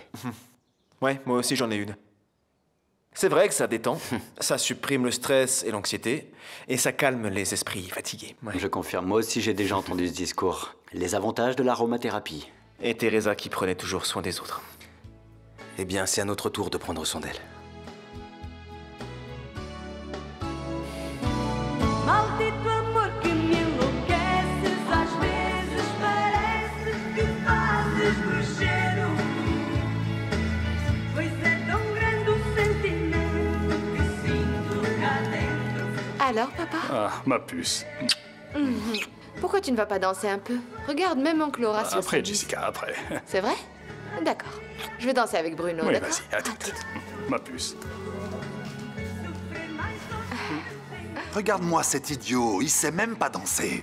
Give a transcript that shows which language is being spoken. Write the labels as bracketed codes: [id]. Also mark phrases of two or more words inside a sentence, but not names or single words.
[fr] Ouais, moi aussi j'en ai une. C'est vrai que ça détend, ça supprime le stress et l'anxiété, et ça calme les esprits fatigués. Ouais. Je confirme, moi aussi j'ai déjà entendu ce discours. Les avantages de l'aromathérapie. Et Teresa qui prenait toujours soin des autres. Eh bien, c'est à notre tour de prendre soin d'elle. [pt] Maldito amor que me enlouqueces, às vezes parece que fazes bruxeiro. Pois é tão grande o sentimento que sinto cá dentro. [fr] Ah, ma puce. Pourquoi tu ne vas pas danser un peu? Regarde, même oncle Horacio. Après, Jessica, après. C'est vrai? D'accord. Je vais danser avec Bruno, Oui, d'accord? vas-y, à tout. Ma puce. Regarde-moi cet idiot, il sait même pas danser.